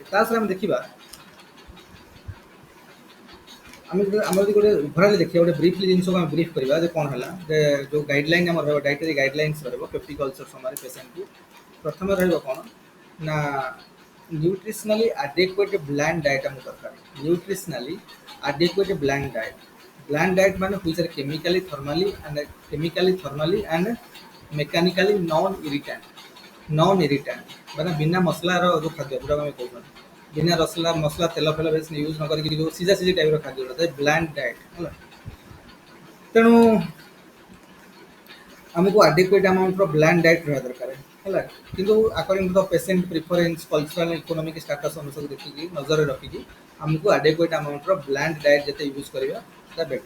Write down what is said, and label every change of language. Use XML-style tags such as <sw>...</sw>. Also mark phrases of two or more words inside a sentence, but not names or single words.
<or>ତା ସହ ଆମେ ଦେଖିବା ଆମେ ଆମର ଯଦି ଗୋଟେ ଓଭରାଲି ଦେଖିବା ଗୋଟେ ବ୍ରିଫଲି ଜିନିଷକୁ ଆମେ ବ୍ରିଫ୍ କରିବା ଯେ କ'ଣ ହେଲା ଯେ ଯେଉଁ ଗାଇଡ଼ଲାଇନ୍ ଆମର ରହିବ</or> <en>dietary guidelines</en> <or>ରହିବ ପେପ୍ଟିକଲଚର ସମୟରେ ପେସେଣ୍ଟକୁ ପ୍ରଥମେ ରହିବ କ'ଣ ନା</or> <en>nutritionally adequate bland diet</en> <or>ଆମକୁ ଦରକାର।</or> <en>nutritionally adequate bland diet</en> <or>ମାନେ</or> <en>which are chemically and mechanically non irritant</en> <or>ମାନେ ବିନା ମସଲାର ଯେଉଁ ଖାଦ୍ୟ ଯେଉଁଟାକୁ ଆମେ କହୁଛନ୍ତି ବିନା ମସଲା ତେଲ ଫେଲ ବେଶୀ ୟୁଜ୍ ନ କରିକି ଯେଉଁ ସିଝା ସିଝି ଟାଇପ୍ର ଖାଦ୍ୟ ଯେଉଁଟା</or> <en>bland diet</en> <or>ହେଲା। ତେଣୁ ଆମକୁ</or> <en>adequate amountର bland diet</en> <or>ରହିବା ଦରକାର ହେଲା। କିନ୍ତୁ</or> <en>according to the patient preference cultural economic status</en> <or>ଅନୁସାରେ ଦେଖିକି ନଜରରେ ରଖିକି ଆମକୁ</or> <en>adequate amountର bland diet</en> <or>ଯେତେ ୟୁଜ୍ କରିବା ସେଟା ବେଟର।</or>